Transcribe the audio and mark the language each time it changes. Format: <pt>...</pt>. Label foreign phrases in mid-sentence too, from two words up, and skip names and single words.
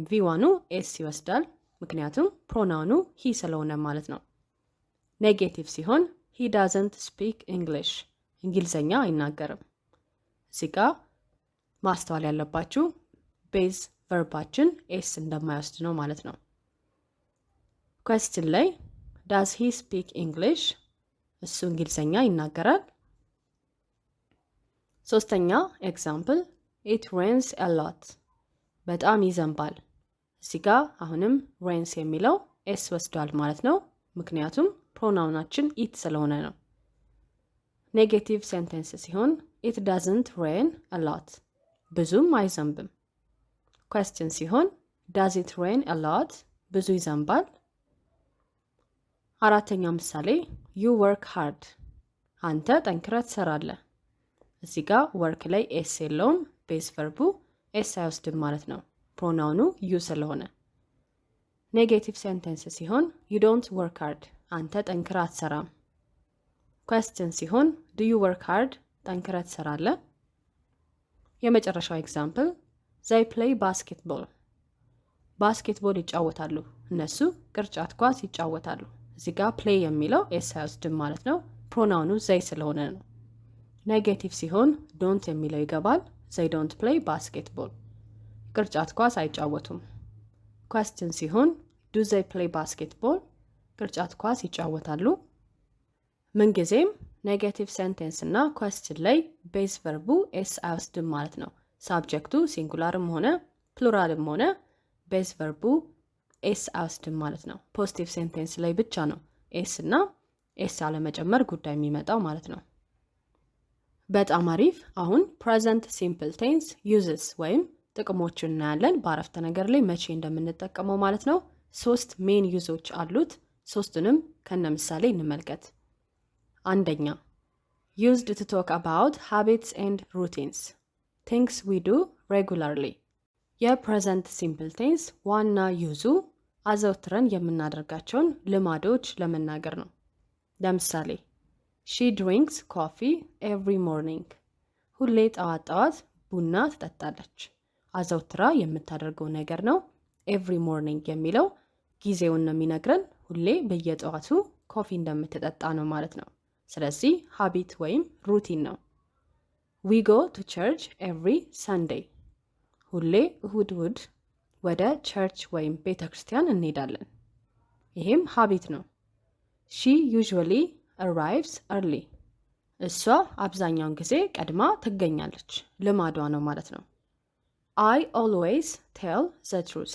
<am>V1ኑ ኤስ ይወስዳል፣ ምክንያቱም ፕሮናውኑ ሂ ስለሆነ ማለት ነው። ኔጌቲቭ ሲሆን</am> <en>he doesn't speak English፣</en> <am>እንግሊዝኛ አይናገርም። እዚህ ጋ ማስተዋል ያለባችሁ ቤዝ ቨርባችን ኤስ እንደማይወስድ ነው ማለት ነው። question ላይ</am> <en>does he speak English፣</en> <am>እሱ እንግሊዝኛ ይናገራል። ሶስተኛ</am> <en>example it rains a lot፣</en> <am>በጣም ይዘንባል። እዚህ ጋ አሁንም ሬንስ የሚለው ኤስ ወስዷል ማለት ነው፣ ምክንያቱም ፕሮናውናችን ኢት ስለሆነ ነው።</am> <en>negative sentence</en> <am>ሲሆን</am> <en>it doesn't rain a lot.</en> <am>ብዙም አይዘንብም። question ሲሆን</am> <en>does it rain a lot?</en> <am>ብዙ ይዘንባል። አራተኛ ምሳሌ</am> <en>you work hard.</en> <am>አንተ ጠንክረህ ትሰራለህ። እዚህ ጋር work ላይ s የለውም። ቤዝ ቨርቡ s አይወስድም ማለት ነው። ፕሮናውኑ you ስለሆነ።</am> <en>negative sentence</en> <am>ሲሆን</am> <en>you don't work hard.</en> <am>አንተ ጠንክረህ አትሰራም። question ሲሆን</am> <en>do you work hard?</en> <am>ጠንክረህ ትሰራለህ። የመጨረሻው</am> <en>example they play basketball.</en> <am>ባስኬትቦል ይጫወታሉ። እነሱ ቅርጫት ኳስ ይጫወታሉ። እዚህ ጋር play የሚለው s አይወስድም ማለት ነው። ፕሮናውኑ they ስለሆነ ነው። ኔጌቲቭ ሲሆን don't የሚለው ይገባል።</am> <en>they don't play basketball.</en> <am>ቅርጫት ኳስ አይጫወቱም። question ሲሆን</am> <en>do they play basketball?</en> <am>ቅርጫት ኳስ ይጫወታሉ። ምንጊዜም</am> <en>negative sentence</en> <am>እና question ላይ ቤዝ ቨርቡ s አይወስድም ማለት ነው። ሳብጀክቱ ሲንጉላርም ሆነ ፕሉራልም ሆነ ቤዝ ቨርቡ ኤስ አይወስድም ማለት ነው።</am> <en>positive sentence</en> <am>ላይ ብቻ ነው ኤስ እና ኤስ አለመጨመር ጉዳይ የሚመጣው ማለት ነው። በጣም አሪፍ። አሁን</am> <en>present simple tense uses</en> <am>ወይም ጥቅሞችን እናያለን። በአረፍተ ነገር ላይ መቼ እንደምንጠቀመው ማለት ነው። 3 ሜን ዩዞች አሉት። ሶስቱንም ከነ ምሳሌ እንመልከት። አንደኛ</am> <en>used to talk about habits and routines, things we do regularly.</en> <am>የፕሬዘንት</am> <en>simple tense</en> <am>ዋና ዩዙ አዘውትረን የምናደርጋቸውን ልማዶች ለመናገር ነው። ለምሳሌ</am> <en>she drinks coffee every morning.</en> <am>ሁሌ ጠዋት ቡና ትጠጣለች። አዘውትራ የምታደርገው ነገር ነው።</am> <en>every morning</en> <am>የሚለው ጊዜውን ነው የሚነግረን። ሁሌ በየጠዋቱ ኮፊ እንደምትጠጣ ነው ማለት ነው። ስለዚህ ሀቢት ወይም ሩቲን ነው።</am> <en>we go to church every Sunday.</en> <am>ሁሌ እሁድ ወደ ቸርች ወይም ቤተ ክርስቲያን እንሄዳለን። ይሄም ሀቢት ነው።</am> <en>she usually arrives early.</en> <am>እሷ አብዛኛውን ጊዜ ቀድማ ትገኛለች። ልማዷ ነው ማለት ነው።</am> <en>I always tell the truth.</en>